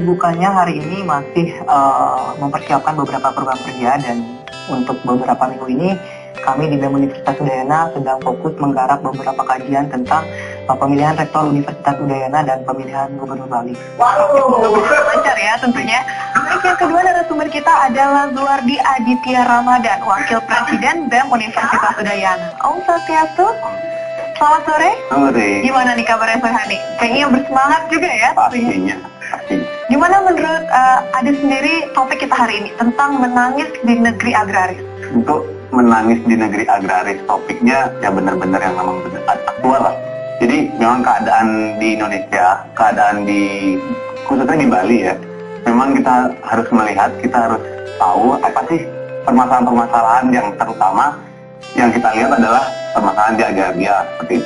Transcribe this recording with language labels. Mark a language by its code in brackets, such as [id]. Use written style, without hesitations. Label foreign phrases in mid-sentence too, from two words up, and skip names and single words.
[id] Kesibukannya hari ini masih mempersiapkan beberapa program kerja, dan untuk beberapa minggu ini kami di BEM Universitas Udayana sedang fokus menggarap beberapa kajian tentang pemilihan rektor Universitas Udayana dan pemilihan gubernur Bali. Lancar ya tentunya. Baik, yang kedua narasumber kita adalah Zuardi Aditya Ramadan, Wakil Presiden BEM Universitas Udayana. Om Swastiastu. Selamat sore. Sore. Gimana nih kabarnya Sore Hani? Kayaknya bersemangat juga ya. Pastinya. Gimana menurut Adi sendiri topik kita hari ini tentang menangis di negeri agraris? Untuk menangis di negeri agraris, topiknya ya benar-benar yang memang benar aktual lah. Jadi memang keadaan di Indonesia, keadaan di khususnya di Bali ya, memang kita harus melihat, kita harus tahu apa sih permasalahan-permasalahan yang terutama yang kita lihat adalah permasalahan di agraria seperti itu.